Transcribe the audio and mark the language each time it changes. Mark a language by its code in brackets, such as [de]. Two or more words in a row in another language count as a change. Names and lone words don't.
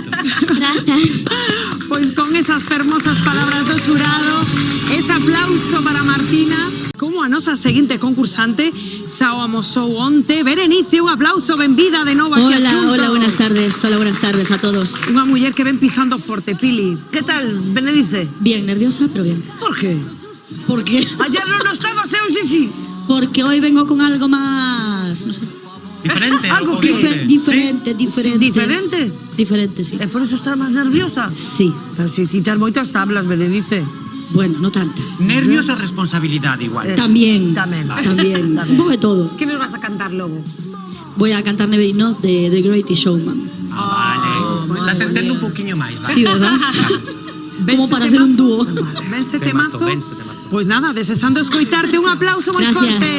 [gl] Pois con esas fermosas palabras do xurado, ese aplauso para Martina, como a nosa seguinte concursante xa o amosou onte. Berenice, un aplauso, benvida de novo aquí a Xunto. [es] Hola, buenas tardes a todos. [gl] Unha muller que ven pisando forte, Pili. [es] ¿Qué tal, Berenice? Bien, nerviosa, pero bien. ¿Por qué? ¿Por qué? Ayer no lo estabas, sí. Porque hoy vengo con algo más, no sé. Diferente. ¿Algo que? Diferente. Diferente, sí. ¿Es por eso estás más nerviosa? Sí. [gl] Pero si ti tes moitas tablas, Berenice. [es] Bueno, no tantas. Nervios o responsabilidad igual. También. [gl] Tamén. [es] Un poco de todo. ¿Qué nos vas a cantar logo? Voy a cantar [en] Never Enough [es] de The Greatest Showman. Vale. [gl] Está tentendo un poquinho máis, vale? [es] Sí, ¿verdad? Como para hacer un dúo. [gl] Vense temazo. Pues nada, desesando escoitarte, un aplauso moi [es] Gracias. [gl] forte.